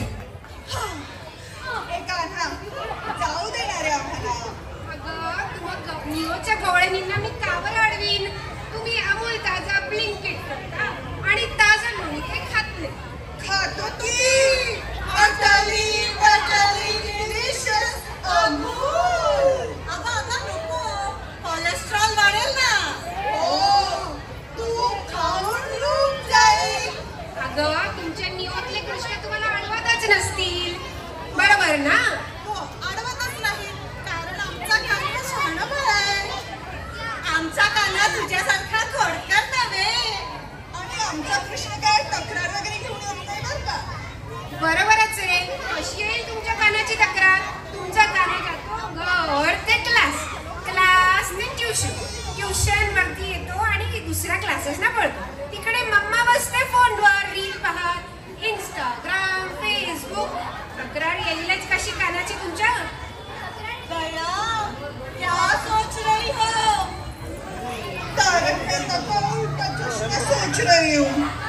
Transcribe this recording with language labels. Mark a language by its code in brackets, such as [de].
[mr] कान्हा जाऊ देणार आहे आम्हाला. अगं नियोच्या गवळणींना मी का बरं अडवीन. तुम्ही अमूल ताजा ब्लिंकिट करता आणि ताजं लोणी ते खात नाही. खातो की [en] utterly butterly delicious [mr] अमूल. अगं नको. कोलेस्ट्रॉल वाढेल ना. ओ तू खाऊन रूप जाईल. अगं तुमच्या नियोतले कृष्ण तुम्हाला अडवतच नसतील, बरोबर ना. हो, अडवतच नाही. कारण आमचा कान्हा शहाणा आहे. आमचा कान्हा तुझ्यासारखा थोडक्यात नव्हे. आणि आमचा कृष्ण काय तक्रार वगैरे घेऊन येत नाही बरं का. बरोबरच आहे. कशी येईल तुमच्या कानाची तक्रार. तुमचा काना जातो घर ते क्लास, क्लास ते ट्युशन, ट्युशन वरती येतो आणि दुसऱ्या क्लासेसना पळतो. तिकडे मम्मा बसते फोनवर रील पाहत, इंस्टाग्राम, फेसबुक. तक्रार येईलच कशी कानाची तुमच्या. [hi] गया क्या सोच रही हो. तारक मेहता का उल्टा चष्मा सोच रही हूँ.